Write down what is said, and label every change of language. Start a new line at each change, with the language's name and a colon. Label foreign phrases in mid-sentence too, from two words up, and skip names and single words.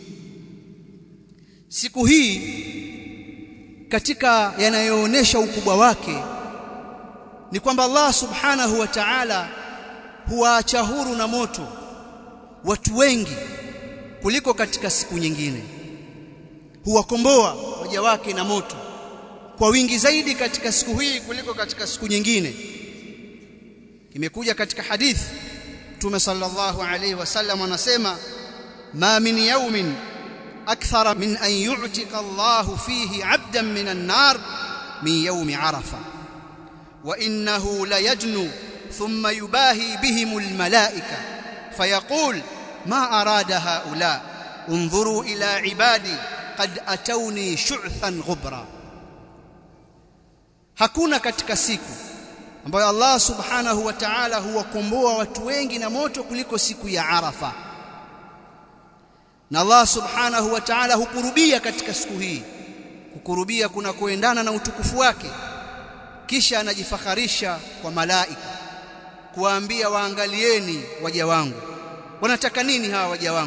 Swahili: Siku hii katika yanayoonesha ukubwa wake ni kwamba
Arabic: الله سبحانه وتعالى
Swahili: huwaacha huru na moto watu wengi kuliko katika siku nyingine, huwakomboa waja wake na moto kwa wingi zaidi katika siku hii kuliko katika siku nyingine. Imekuja katika hadithi Mtume
Arabic: صلى الله عليه وسلم
Swahili: anasema,
Arabic: ما من يوم أكثر من أن يعتق الله فيه عبدا من النار من يوم عرفة وإنه ليدنو ثم يباهي بهم الملائكة فيقول ما أراد هؤلاء انظروا إلى عبادي قد أتوني شعثا غبرا.
Swahili: Hakuna katika siku ambayo
Arabic: الله سبحانه وتعالى
Swahili: huwakomboa watu wengi na moto kuliko siku ya Arafa, na
Arabic: الله سبحانه وتعالى
Swahili: hukurubia katika siku hii, kukurubia kuna kuendana na utukufu wake, kisha anajifakharisha kwa malaika kuwaambia, waangalieni waja wangu, wanataka nini hawa waja wangu?